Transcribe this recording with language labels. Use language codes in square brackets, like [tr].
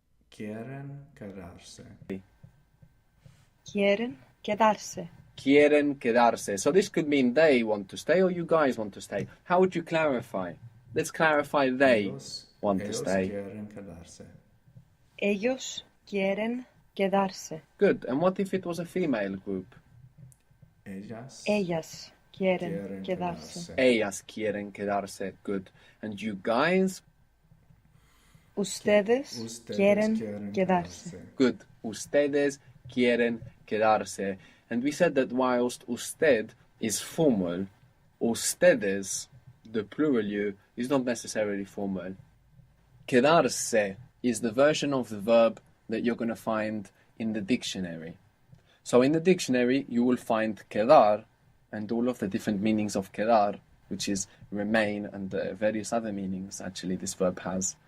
[es] Quieren quedarse. Quieren quedarse. Quieren quedarse. [en] So this could mean they want to stay or you guys want to stay. How would you clarify? Let's clarify they want to [es] ellos [en] stay. [es] quieren quedarse. Ellos quieren quedarse. [en] Good. And what if it was a female group? [es] Ellas Ellas quieren quieren quedarse. quedarse. Ellas quieren quedarse. [en] Good. And you guys? [es] Ustedes Ustedes quieren quedarse. [en] Good. [es] Ustedes quieren quedarse. [en] And we said that whilst usted is formal, ustedes, the plural you, is not necessarily formal. Quedarse is the version of the verb that you're going to find in the dictionary. So in the dictionary, you will find quedar and all of the different meanings of quedar, which is remain, and various other meanings actually this verb has.